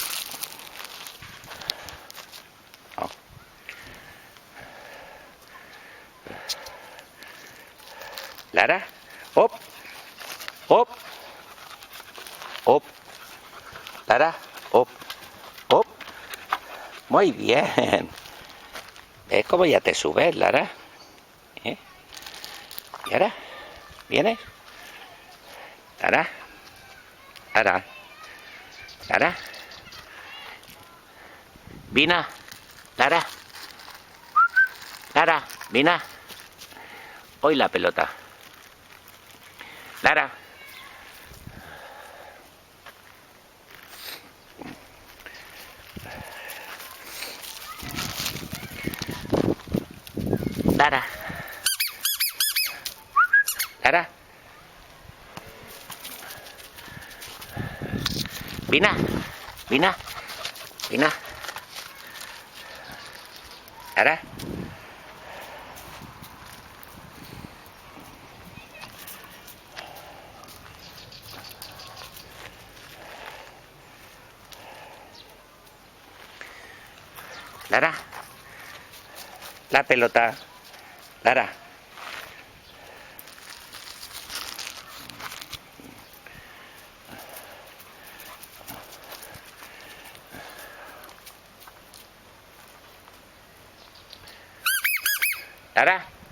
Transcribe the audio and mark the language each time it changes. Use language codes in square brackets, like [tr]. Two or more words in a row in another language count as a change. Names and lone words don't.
[es] No. Lara. Op. Op. Op. Lara. Op. Op. Muy bien. ¿Ves cómo ya te subes, Lara? ¿Eh? ¿Y ahora? ¿Vienes? Lara. Lara. Lara. Vina. Lara. Lara. Vina. Hoy la pelota. Lara. Lara. Lara. Vina. Vina. Vina. Lara. Lara. La pelota. Lara. Lara.